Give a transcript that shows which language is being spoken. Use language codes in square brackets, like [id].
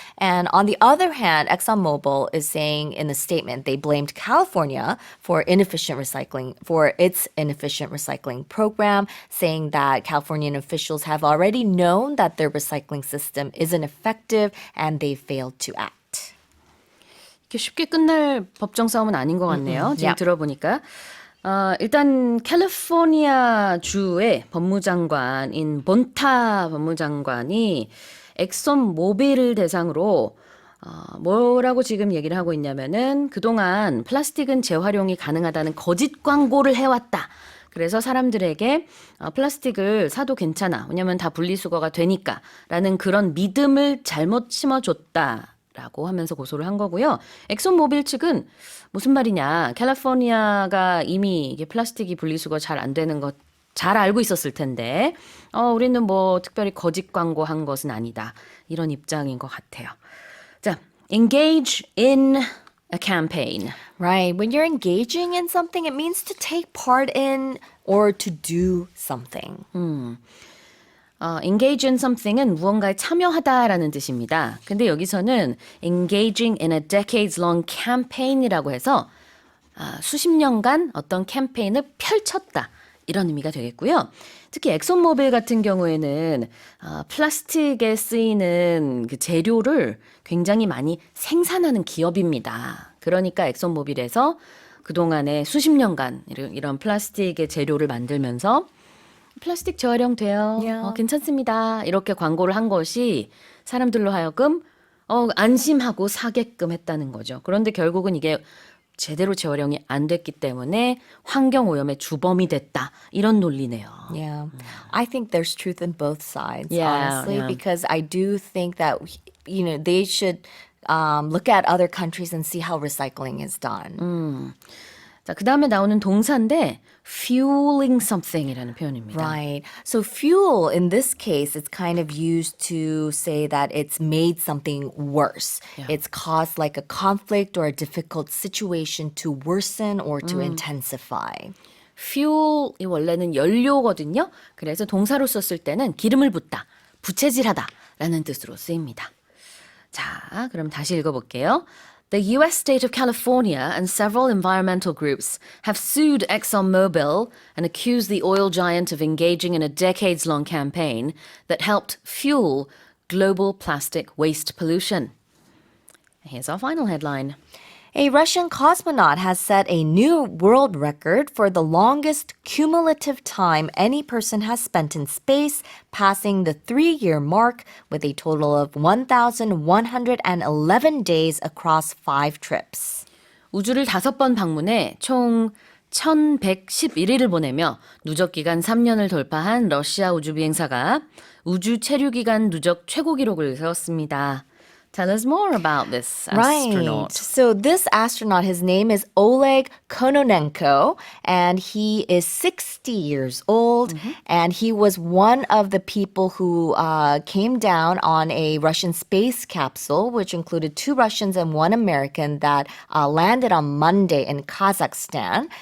[en] And on the other hand, ExxonMobil is saying in a statement they blamed California for its inefficient recycling program, saying that Californian officials have already known that their recycling system isn't effective and they failed to act. [ko] 이렇게 쉽게 끝날 법정 싸움은 아닌 것 같네요. 지금 [en] Yeah. [ko] 들어보니까. 일단 캘리포니아 주의 법무장관인 본타 법무장관이 엑손 모빌을 대상으로 뭐라고 지금 얘기를 하고 있냐면은 그동안 플라스틱은 재활용이 가능하다는 거짓 광고를 해왔다. 그래서 사람들에게 플라스틱을 사도 괜찮아. 왜냐면 다 분리수거가 되니까. 라는 그런 믿음을 잘못 심어줬다. 라고 하면서 고소를 한 거고요. 엑손모빌 측은 무슨 말이냐. 캘리포니아가 이미 이게 플라스틱이 분리수거 잘 안 되는 것 잘 알고 있었을 텐데 우리는 뭐 특별히 거짓 광고한 것은 아니다. 이런 입장인 것 같아요. 자, [en] engage in a campaign. Right. When you're engaging in something, it means to take part in or to do something. engage in something [ko] 은 무언가에 참여하다라는 뜻입니다. 근데 여기서는 [en] engaging in a decades-long campaign [ko] 이라고 해서 수십 년간 어떤 캠페인을 펼쳤다. 이런 의미가 되겠고요. 특히 엑손모빌 같은 경우에는 플라스틱에 쓰이는 그 재료를 굉장히 많이 생산하는 기업입니다. 그러니까 엑손모빌에서 그동안에 수십 년간 이런 플라스틱의 재료를 만들면서 플라스틱 재활용 돼요. [en] Yeah. [ko] 괜찮습니다. 이렇게 광고를 한 것이 사람들로 하여금 안심하고 사게끔 했다는 거죠. 그런데 결국은 이게 제대로 재활용이 안 됐기 때문에 환경오염의 주범이 됐다. 이런 논리네요. [en] Yeah. I think there's truth in both sides, Yeah, honestly, yeah. because I do think that, they should look at other countries and see how recycling is done. [ko] 자, 그 다음에 나오는 동사인데 fueling something이라는 표현입니다. [en] Right. So fuel, in this case, it's kind of used to say that it's made something worse. Yeah. It's caused like a conflict or a difficult situation to worsen or to intensify. [ko] fuel이 원래는 연료거든요. 그래서 동사로 썼을 때는 기름을 붓다, 부채질하다 라는 뜻으로 쓰입니다. 자, 그럼 다시 읽어볼게요. [en] The U.S. state of California and several environmental groups have sued ExxonMobil and accused the oil giant of engaging in a decades-long campaign that helped fuel global plastic waste pollution. Here's our final headline. A Russian cosmonaut has set a new world record for the longest cumulative time any person has spent in space, passing the 3-year mark with a total of 1,111 days across 5 trips. [ko] 우주를 5번 방문해 총 1111일을 보내며 누적기간 3년을 돌파한 러시아 우주비행사가 우주 체류기간 누적 최고 기록을 세웠습니다. [en] Tell us more about this Right. astronaut. So this astronaut, his name is Oleg Kononenko, and he is 60 years old. And he was one of the people who came down on a Russian space capsule, which included 2 Russians and 1 American that landed on Monday in Kazakhstan.